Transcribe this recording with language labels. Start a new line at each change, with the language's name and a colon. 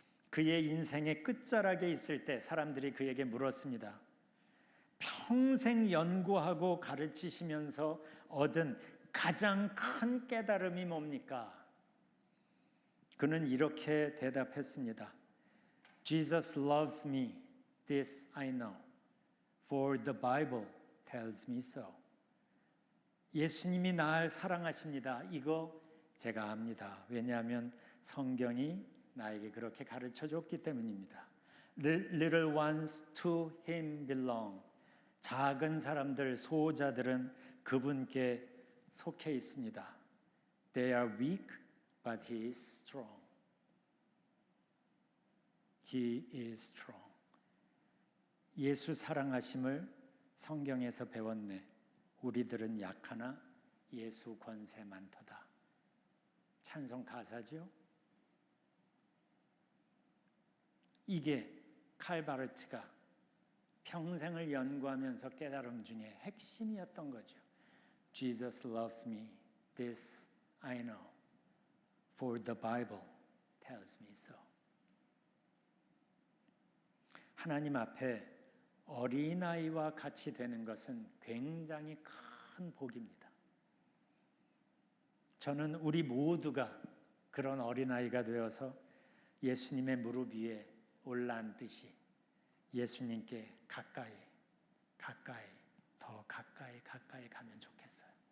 Korean: 그의 인생의 끝자락에 있을 때 사람들이 그에게 물었습니다. 평생 연구하고 가르치시면서 얻은 가장 큰 깨달음이 뭡니까? 그는 이렇게 대답했습니다.
English: Jesus loves me, this I know, for the Bible tells me so.
Korean: 예수님이 나를 사랑하십니다. 이거 제가 압니다. 왜냐하면 성경이 나에게 그렇게 가르쳐줬기 때문입니다.
English: Little ones to him belong.
Korean: 작은 사람들, 소자들은 그분께 속해 있습니다.
English: They are weak, but he is strong. He is strong.
Korean: 예수 사랑하심을 성경에서 배웠네. 우리들은 약하나 예수 권세 많도다. 찬송 가사죠. 이게 칼바르트가 평생을 연구하면서 깨달음 중에 핵심이었던 거죠.
English: Jesus loves me, this I know, for the Bible tells me so.
Korean: 하나님 앞에 어린아이와 같이 되는 것은 굉장히 큰 복입니다. 저는 우리 모두가 그런 어린아이가 되어서 예수님의 무릎 위에 올라앉듯이 예수님께 가까이 더 가까이 가면 좋겠어요.